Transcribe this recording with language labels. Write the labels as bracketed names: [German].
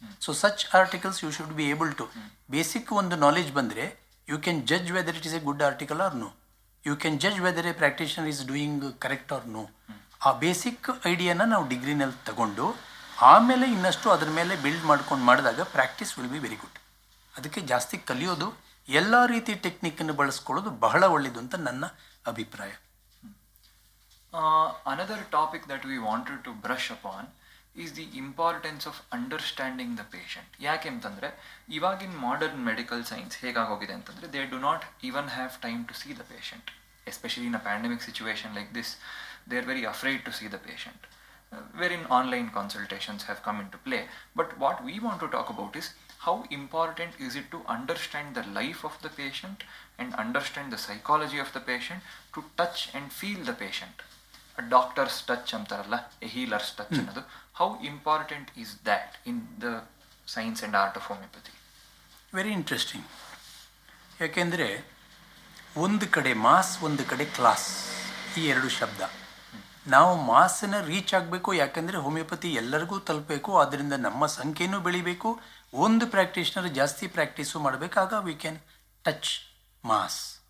[English] So such articles you should be able to, basic ಒಂದು knowledge ಬಂದರೆ you can judge whether it is a good article or no. You can judge whether a practitioner is doing correct or no. [Kannada] ಆ basic ಐಡಿಯಾನ ನಾವು ಡಿಗ್ರಿನಲ್ಲಿ ತಗೊಂಡು ಆಮೇಲೆ ಇನ್ನಷ್ಟು ಅದ್ರ ಮೇಲೆ build ಮಾಡ್ಕೊಂಡು ಮಾಡಿದಾಗ [English] Practice will be very good. [Kannada] ಅದಕ್ಕೆ ಜಾಸ್ತಿ ಕಲಿಯೋದು, ಎಲ್ಲ ರೀತಿ ಟೆಕ್ನಿಕ್ಕನ್ನು ಬಳಸ್ಕೊಳ್ಳೋದು ಬಹಳ ಒಳ್ಳೆಯದು ಅಂತ ನನ್ನ ಅಭಿಪ್ರಾಯ. [English] Another topic that we wanted to brush upon is the importance of understanding the patient. [Kannada] ಯಾಕೆ ಅಂತಂದರೆ ಇವಾಗಿನ ಮಾಡರ್ನ್ ಮೆಡಿಕಲ್ ಸೈನ್ಸ್ ಹೇಗಾಗೋಗಿದೆ ಅಂತಂದರೆ, [English] They do not even have time to see the patient. Especially in a pandemic situation like this, they are very afraid to see the patient. wherein online consultations have come into play. But what we want to talk about is how important is it to understand the life of the patient and understand the psychology of the patient, to touch and feel the patient. A doctor's touch ಅಂತಾರಲ್ಲ, a healer's touch ಅನ್ನೋದು, how important is that in the science and art of homeopathy? Very interesting. [Kannada] ಯಾಕೆಂದರೆ ಒಂದು ಕಡೆ mass, ಒಂದು ಕಡೆ class, ಈ ಎರಡು ಶಬ್ದ. ನಾವು ಮಾಸನ್ನು ರೀಚ್ ಆಗಬೇಕು, ಯಾಕೆಂದರೆ ಹೋಮಿಯೋಪತಿ ಎಲ್ಲರಿಗೂ ತಲುಪಬೇಕು, ಅದರಿಂದ ನಮ್ಮ ಸಂಖ್ಯೆನೂ ಬೆಳಿಬೇಕು. ಒಂದು ಪ್ರಾಕ್ಟೀಷ್ನರ್ ಜಾಸ್ತಿ practice ಮಾಡಬೇಕಾಗ [English] We can touch mass.